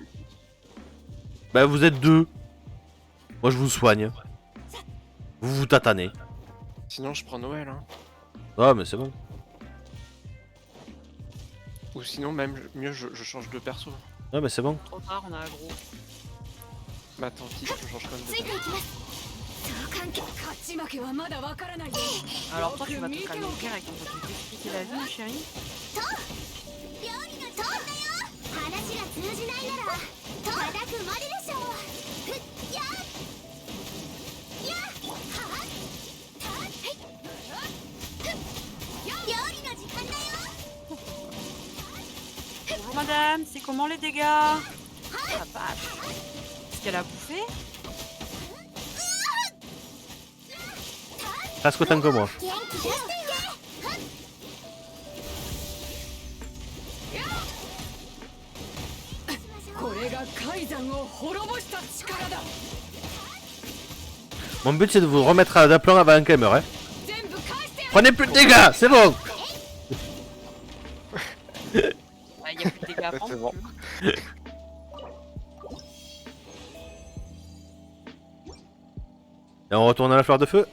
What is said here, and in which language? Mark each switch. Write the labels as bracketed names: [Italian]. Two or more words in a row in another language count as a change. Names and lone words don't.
[French] Bah vous êtes deux. Moi je vous soigne. Vous vous tatanez. Sinon, je prends Noël. Hein. Ah mais c'est bon. Ou sinon, même mieux, je change de perso. Ah mais c'est bon. Trop tard, on a aggro. Bah tant pis, je change quand même de [Japanese] ついて [French] perso. [Japanese] いきますそう関係勝ち負けはまだわからないよ [French] Alors toi tu vas te calmer direct, on va te t'expliquer la vie ma chérie. [Japanese] 料理の時間だよ話が通じないなら叩くまででしょふっやっやっはったはいふっ料理の時間だよ [French] Bonjour madame, c'est comment les dégâts? La vache. Est-ce qu'elle a bouffé? Presque autant que moi. [Japanese] 元気出していけこれが海山を滅ぼした力だ [French] Mon but c'est de vous remettre à d'aplomb avant qu'elle meure. Hein. [Japanese] 全部返してやる [French] Prenez plus de dégâts, c'est bon. Ah, y a plus de dégâts à prendre. C'est bon. Et on retourne à la fleur de feu.